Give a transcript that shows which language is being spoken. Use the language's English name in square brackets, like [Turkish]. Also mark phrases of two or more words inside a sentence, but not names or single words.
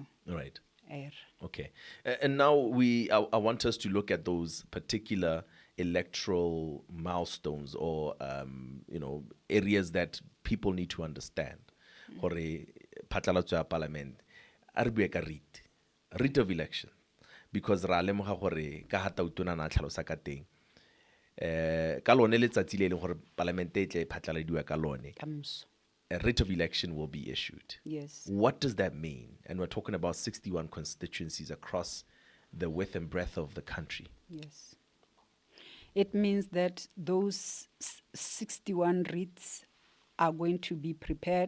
[English] Right. Er. Okay. And now I want us to look at those particular electoral milestones or, areas that people need to understand. [Tswana] Gore phatlalatso ya parliament, a re bue ka [English] writ of election. [Tswana] Because ra lemoga gore ka hata utona na tlhalosa ka teng. Ka lone letsatsi le leng gore parliament e tle phatlaladiwa ka lone. [English] A writ of election will be issued. Yes. What does that mean? And we're talking about 61 constituencies across the width and breadth of the country. Yes. It means that those 61 writs are going to be prepared.